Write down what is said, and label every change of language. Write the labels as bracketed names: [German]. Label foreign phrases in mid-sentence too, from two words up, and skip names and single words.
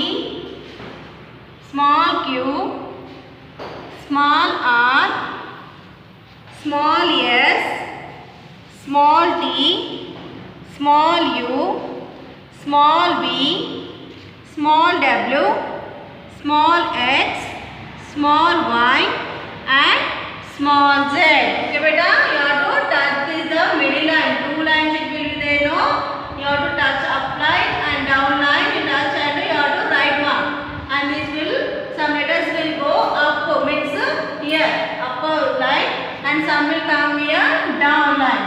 [English] small q, small r, small s, small t, small u, small v, small w, small x, small y and small z. Okay, beta, you have to touch this the middle line. 2 lines it will be there, no? You have to touch up line and down line. You touch and you have to write one. And this will, some letters will go up, means here, upper line, and some will come here, down line.